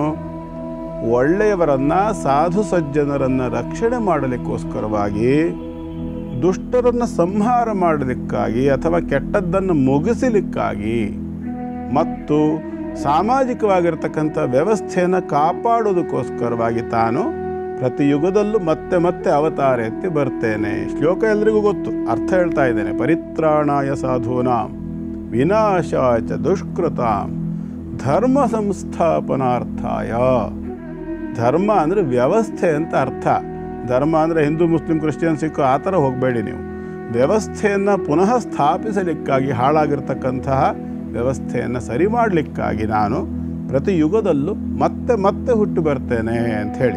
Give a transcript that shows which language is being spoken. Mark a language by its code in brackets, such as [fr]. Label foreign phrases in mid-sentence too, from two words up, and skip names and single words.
[kn] ಒಳ್ಳೆಯವರನ್ನು, ಸಾಧು ಸಜ್ಜನರನ್ನು ರಕ್ಷಣೆ ಮಾಡಲಿಕ್ಕೋಸ್ಕರವಾಗಿ, ದುಷ್ಟರನ್ನು ಸಂಹಾರ ಮಾಡಲಿಕ್ಕಾಗಿ ಅಥವಾ ಕೆಟ್ಟದ್ದನ್ನು ಮುಗಿಸಲಿಕ್ಕಾಗಿ ಮತ್ತು ಸಾಮಾಜಿಕವಾಗಿರ್ತಕ್ಕಂಥ ವ್ಯವಸ್ಥೆಯನ್ನು ಕಾಪಾಡೋದಕ್ಕೋಸ್ಕರವಾಗಿ ತಾನು ಪ್ರತಿ ಯುಗದಲ್ಲೂ ಮತ್ತೆ ಮತ್ತೆ ಅವತಾರ ಎತ್ತಿ ಬರ್ತೇನೆ. ಶ್ಲೋಕ ಎಲ್ರಿಗೂ ಗೊತ್ತು, ಅರ್ಥ ಹೇಳ್ತಾ ಇದ್ದೇನೆ. [sa] ಪರಿತ್ರಾಣಾಯ ಸಾಧೂನಾಂ ವಿನಾಶಾಯ ದುಷ್ಕೃತಾಂ ಧರ್ಮ ಸಂಸ್ಥಾಪನಾರ್ಥಾಯ. [kn] ಧರ್ಮ ಅಂದರೆ ವ್ಯವಸ್ಥೆ ಅಂತ ಅರ್ಥ. ಧರ್ಮ ಅಂದರೆ ಹಿಂದೂ, ಮುಸ್ಲಿಂ, ಕ್ರಿಶ್ಚಿಯನ್, ಸಿಖ್ ಆ ಥರ ಹೋಗಬೇಡಿ ನೀವು. ವ್ಯವಸ್ಥೆಯನ್ನು ಪುನಃ ಸ್ಥಾಪಿಸಲಿಕ್ಕಾಗಿ, ಹಾಳಾಗಿರ್ತಕ್ಕಂತಹ ವ್ಯವಸ್ಥೆಯನ್ನು ಸರಿ ಮಾಡಲಿಕ್ಕಾಗಿ ನಾನು ಪ್ರತಿ ಯುಗದಲ್ಲೂ ಮತ್ತೆ ಮತ್ತೆ ಹುಟ್ಟು ಬರ್ತೇನೆ ಅಂಥೇಳಿ.